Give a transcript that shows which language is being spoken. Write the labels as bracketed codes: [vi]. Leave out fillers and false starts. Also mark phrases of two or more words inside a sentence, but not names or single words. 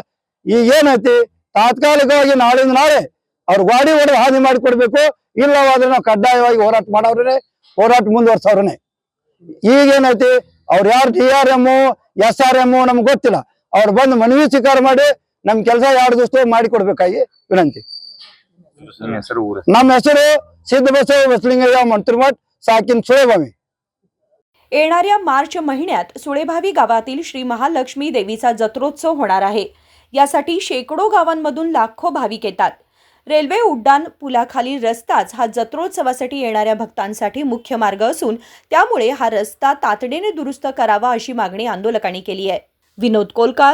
[kn] ಈಗ ಏನೈತಿ, ತಾತ್ಕಾಲಿಕವಾಗಿ ನಾಳಿಂದ ನಾಳೆ ಅವ್ರ ಗಾಡಿ ಹೊಡೆದು ಹಾನಿ ಮಾಡಿಕೊಡ್ಬೇಕು, ಇಲ್ಲವಾದ್ರೆ ನಾವು ಕಡ್ಡಾಯವಾಗಿ ಹೋರಾಟ ಮಾಡೋವ್ರೆ, ಹೋರಾಟ ಮುಂದುವರ್ಸವ್ರನೆ. ಈಗೇನೈತಿ, ಅವ್ರು ಯಾರು TRM SRM ನಮ್ಗೆ ಗೊತ್ತಿಲ್ಲ, ಅವ್ರು ಬಂದು ಮನವಿ ಸ್ವೀಕಾರ ಮಾಡಿ ನಮ್ ಕೆಲಸ 2 ದಿವಸ ಮಾಡಿಕೊಡ್ಬೇಕಾಗಿ ವಿನಂತಿ. ನಮ್ಮ ಹೆಸರು ಸಿದ್ದಬಸವ ಬಸಲಿಂಗಯ್ಯ ಮಂತ್ರಮಠ, [mr] साकीन सुळेभावी. येणाऱ्या मार्च महिन्यात सुळेभावी गावातील श्री महालक्ष्मी देवीचा जत्रोत्सव होणार आहे. यासाठी शेकडो गावांमधून लाखो भाविक येतात. रेल्वे उड्डाण पुलाखालील रस्ताच हा जत्रोत्सवासाठी येणाऱ्या भक्तांसाठी मुख्य मार्ग असून त्यामुळे हा रस्ता तातडीने दुरुस्त करावा अशी मागणी आंदोलकांनी केली आहे.